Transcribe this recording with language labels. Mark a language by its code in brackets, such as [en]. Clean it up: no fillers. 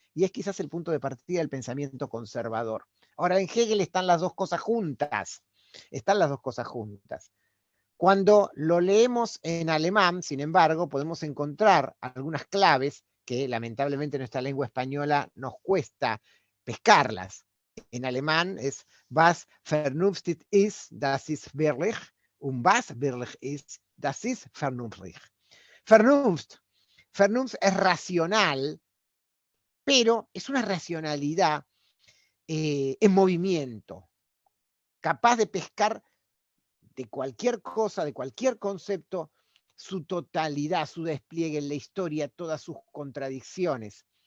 [es] Y es quizás el punto de partida del pensamiento conservador. Ahora, en Hegel están las dos cosas juntas. Están las dos cosas juntas. Cuando lo leemos en alemán, sin embargo, podemos encontrar algunas claves que lamentablemente en nuestra lengua española nos cuesta pescarlas. En alemán es [de] was vernünftig ist, das ist wirklich, und was wirklich ist, das ist vernünftig. [es] Vernunft es racional, pero es una racionalidad en movimiento, capaz de pescar de cualquier cosa, de cualquier concepto, su totalidad, su despliegue en la historia, todas sus contradicciones.